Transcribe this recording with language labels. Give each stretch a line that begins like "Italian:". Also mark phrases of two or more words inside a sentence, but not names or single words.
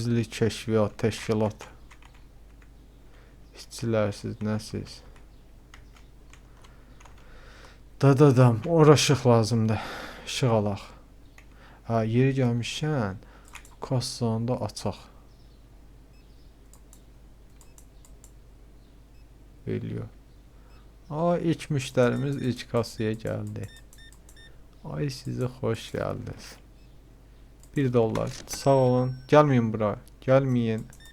Azerbaijani: Gizli kəşfiyyat, təşkilat İşçilərsiz, nəsiz? Dadadam, ora işıq lazımdır. İşıq alaq. Ha, yeri gəlmişkən kassanı da açaq.
Turkish: Veriyor. Aa, ilk müşterimiz ilk kasaya geldi. Ay, size hoş geldiniz. $1. Sağ olun. Gelmeyin buraya. Gelmeyin.